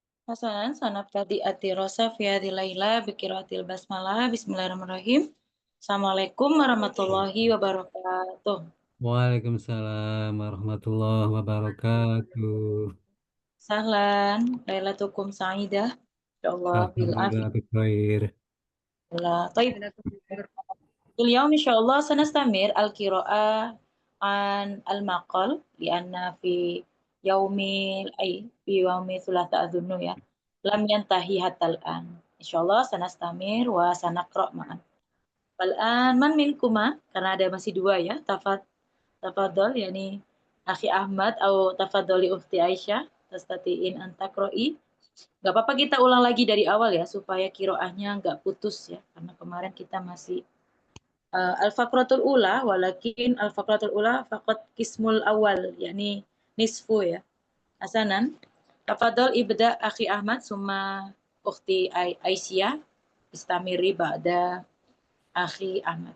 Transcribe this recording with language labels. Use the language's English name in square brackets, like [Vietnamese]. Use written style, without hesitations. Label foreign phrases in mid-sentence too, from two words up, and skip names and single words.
[Arabic] حسنا سنبتدئ الدراسة في هذه الليلة بقراءة البسملة. بسم الله الرحمن الرحيم. السلام عليكم ورحمة الله وبركاته. وعليكم السلام ورحمة الله وبركاته. Sahlan, ليلتكم سعيدة. إن شاء الله بال Alhamdulillah afiyah. bikhair. Taib. اليوم إن شاء الله سنستمر القراءة عن المقال لأن يوم في يوم ثلاثاء أظن ya لم ينتهي حتى الآن. إن شاء الله سنستمر وسنقرأ معا. الآن من منكما, [Indonesian] karena ada masih dua ya, [Arabic] تفضل يعني أخي أحمد [Indonesian] atau [Arabic] تفضلي أختي عائشة, تستطيعين أن تقرئي. [Indonesian] Gak apa-apa kita ulang lagi dari awal ya supaya kiroahnya nggak putus ya, karena kemarin kita masih [Arabic] الفقرة الأولى, ولكن الفقرة الأولى فقط القسم الأول يعني نصف [Indonesian] ya. [Arabic] حسنا، تفضل ابدأ أخي أحمد ثم أختي عائشة، استمري بعد أخي أحمد.